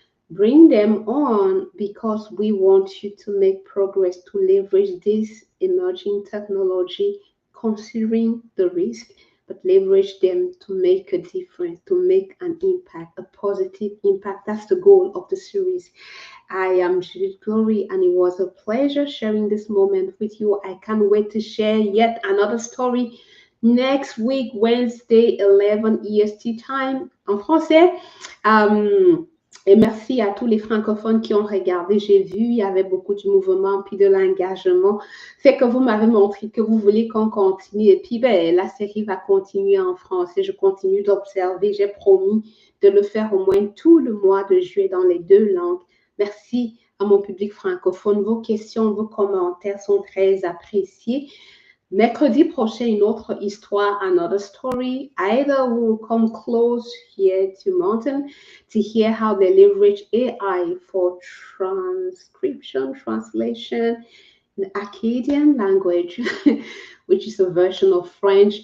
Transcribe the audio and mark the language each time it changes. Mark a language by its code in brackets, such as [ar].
[en] Bring them on, because we want you to make progress to leverage this emerging technology, considering the risk, but leverage them to make a difference, to make an impact, a positive impact. That's the goal of the series. I am Judith Glory, and it was a pleasure sharing this moment with you. I can't wait to share yet another story next week, Wednesday, 11 EST time [fr] en français. Et merci à tous les francophones qui ont regardé. J'ai vu, il y avait beaucoup de mouvement puis de l'engagement. Fait que vous m'avez montré que vous voulez qu'on continue. Et puis, ben, la série va continuer en français. Je continue d'observer. J'ai promis de le faire au moins tout le mois de juillet dans les 2 langues. Merci à mon public francophone. Vos questions, vos commentaires sont très appréciés. Mercredi prochain, une autre histoire, [en] another story. Either will come close here to Mountain to hear how they leverage AI for transcription, translation in Akkadian language, which is a version of French.